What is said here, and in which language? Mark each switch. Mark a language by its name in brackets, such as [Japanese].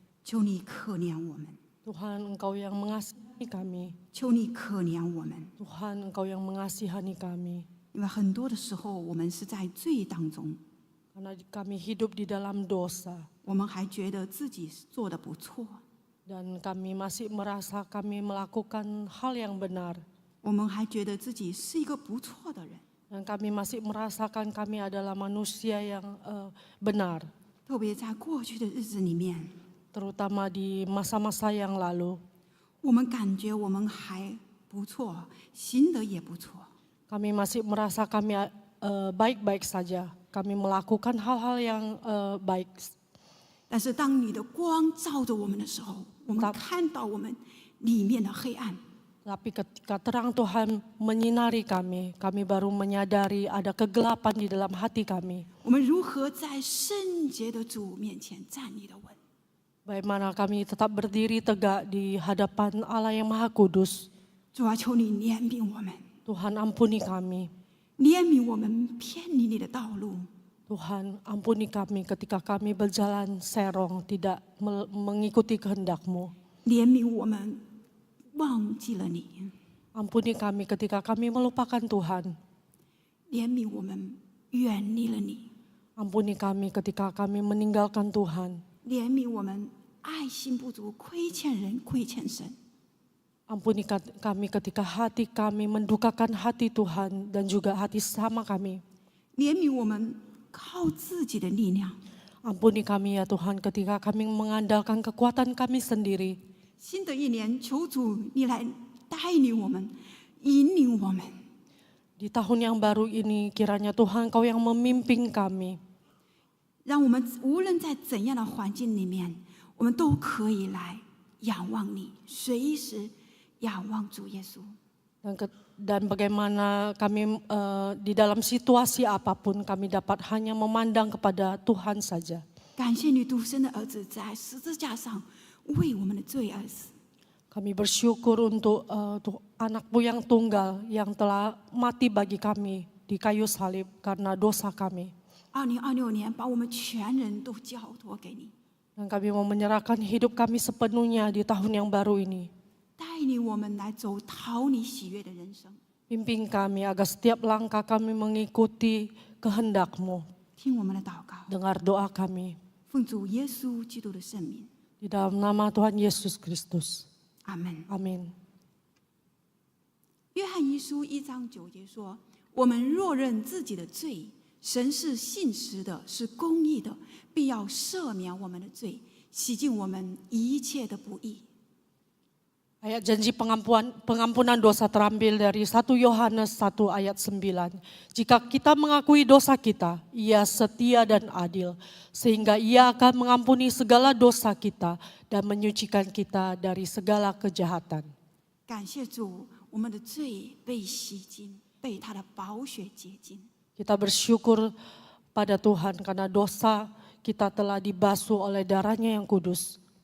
[Chinese] 求你可怜我们， [Indonesian] Tuhan Engkau yang mengasihi kami, [Chinese] 求你可怜我们， [Indonesian] Tuhan Engkau yang mengasihani kami. [Chinese] 因为很多的时候我们是在罪当中， [Indonesian] Karena kami hidup di dalam dosa, [Chinese] 我们还觉得自己做的不错， [Indonesian] dan kami masih merasa kami melakukan hal yang benar, [Chinese] 我们还觉得自己是一个不错的人。 [Indonesian] dan kami masih merasakan kami adalah manusia yang benar, [Chinese] 特别在过去的日子里面， [Indonesian] terutama di masa-masa yang lalu. [Chinese] 我们感觉我们还不错，行得也不错。 [Indonesian] Kami masih merasa kami baik-baik saja. Kami melakukan hal-hal yang baik. [Chinese] 但是当你的光照着我们的时候，我们看到我们里面的黑暗。 [Indonesian] Tapi ketika terang Tuhan menyinari kami, kami baru menyadari ada kegelapan di dalam hati kami. [Chinese] 我们如何在圣洁的主面前站立的稳？ [Indonesian] Bagaimana kami tetap berdiri tegak di hadapan Allah yang Maha Kudus. [Chinese] 主啊，求你怜悯我们， [Indonesian] Tuhan ampuni kami. [Chinese] 怜悯我们偏离你的道路。 [Indonesian] Tuhan ampuni kami ketika kami berjalan serong, tidak mengikuti kehendak-Mu. [Chinese] 怜悯我们忘记了你， [Indonesian] Ampuni kami ketika kami melupakan Tuhan. [Chinese] 怜悯我们远离了你， [Indonesian] Ampuni kami ketika kami meninggalkan Tuhan. [Chinese] 怜悯我们爱心不足，亏欠人，亏欠神。 [Indonesian] Ampuni kami ketika hati kami mendukakan hati Tuhan dan juga hati sama kami. [Chinese] 怜悯我们靠自己的力量。 [Indonesian] Ampuni kami ya Tuhan ketika kami mengandalkan kekuatan kami sendiri. [Chinese] 新的一年，求主你来带领我们，引领我们。 [Indonesian] Di tahun yang baru ini kiranya Tuhan Kau yang memimpin kami. [Chinese] 让我们无论在怎样的环境里面，我们都可以来仰望你，随时仰望主耶稣。 [Indonesian] Dan bagaimana kami di dalam situasi apapun kami dapat hanya memandang kepada Tuhan saja. [Chinese] 感谢你独生的儿子在十字架上为我们的罪而死。 [Indonesian] Kami bersyukur untuk anak-Mu yang tunggal yang telah mati bagi kami di kayu salib karena dosa kami. [Chinese] 2026年，把我们全人都交托给你， [Indonesian] Dan kami mau menyerahkan hidup kami sepenuhnya di tahun yang baru ini. [Chinese] 带领我们来走讨你喜悦的人生。 [Indonesian] Pimpin kami agar setiap langkah kami mengikuti kehendak-Mu. [Chinese] 听我们的祷告， [Indonesian] Dengar doa kami [Chinese] 奉主耶稣基督的圣名， [Indonesian] di dalam nama Tuhan Yesus Kristus. [Chinese] 阿门。 [Indonesian] Amin. [Chinese] 约翰一书1章9节说：“我们若认自己的罪，神是信实的，是公义的，必要赦免我们的罪，洗净我们一切的不义。” [Indonesian] Ayat janji pengampunan dosa terambil dari 1 Yohanes 1 ayat 9. Jika kita mengakui dosa kita, Ia setia dan adil, sehingga Ia akan mengampuni segala dosa kita dan menyucikan kita dari segala kejahatan. [Chinese] 感谢主，我们的罪被洗净，被他的宝血洁净。 [Indonesian] Kita bersyukur pada Tuhan karena dosa kita telah dibasuh oleh darah-Nya yang kudus.